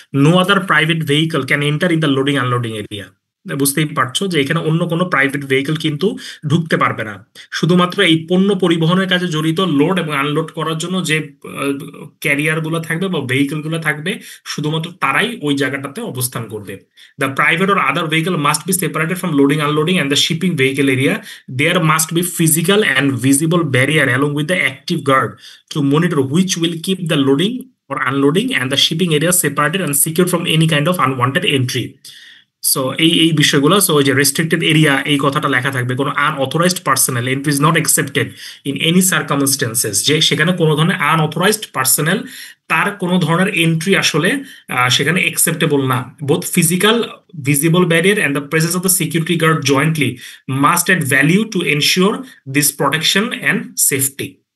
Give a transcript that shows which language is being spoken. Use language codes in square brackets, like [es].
[en] No other private vehicle can enter in the loading unloading area. [bn] বুঝতেই পারছো যে এখানে অন্য কোনো প্রাইভেট ভেহিকল কিন্তু ঢুকতে পারবে না। শুধুমাত্র এই পণ্য পরিবহনের কাজে জড়িত লোড এবং আনলোড করার জন্য যে ক্যারিয়ার গুলো থাকবে বা ভেহিকল গুলো থাকবে শুধুমাত্র তারাই ওই জায়গাটাতে অবস্থান করবে। [en] The private or other vehicle must be separated from loading, unloading, and the shipping vehicle area. There must be physical and visible barrier along with the active guard to monitor, which will keep the loading or unloading and the shipping area separated and secure from any kind of unwanted entry. [bn] So এই বিষয়গুলো, so ওই যে restricted area এই কথাটা লেখা থাকবে, কোনো [en] Unauthorised personal entry is not accepted in any circumstances. [bn] যে সেখানে কোনো ধরনের আনঅথরাইজড পার্সোনাল তার কোনো ধরনের এন্ট্রি আসলে সেখানে অ্যাকসেপ্টেবল না। [en] Both physical visible barrier and the presence of the security guard jointly must add value to ensure this protection and safety.